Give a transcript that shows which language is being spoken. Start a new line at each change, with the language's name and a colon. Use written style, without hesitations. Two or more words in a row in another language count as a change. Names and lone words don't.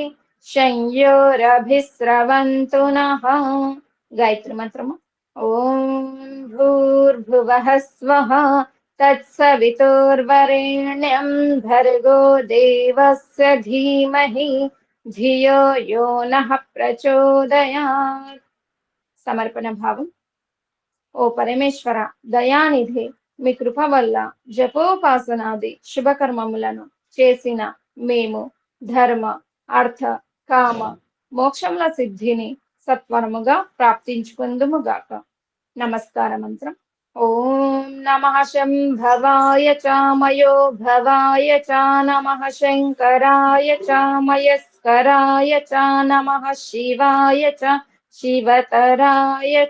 Sanskrit: शंयोरभिस्रवन्तु नः गायत्री मंत्रम ओम भूर्भुवः स्वः तत्सवितुर्वरेण्यं भर्गो देवस्य धीमहि धियो यो नः प्रचोदयात् समर्पण भावम् ओ परमेश्वर दयानिधे
Telugu: మీ కృప వల్ల జపోపాసనాది శుభకర్మములను చేసిన మేము ధర్మ అర్థ కామ మోక్షముల సిద్ధిని సత్వరముగా ప్రాప్తించుకుందుముగాక. నమస్కార మంత్రం.
Sanskrit: ఓం నమః శంభవాయ చ మయో భవాయ చ నమః శంకరాయ చ మయస్కరాయ చ నమః శివాయ చ శివతరాయ చ.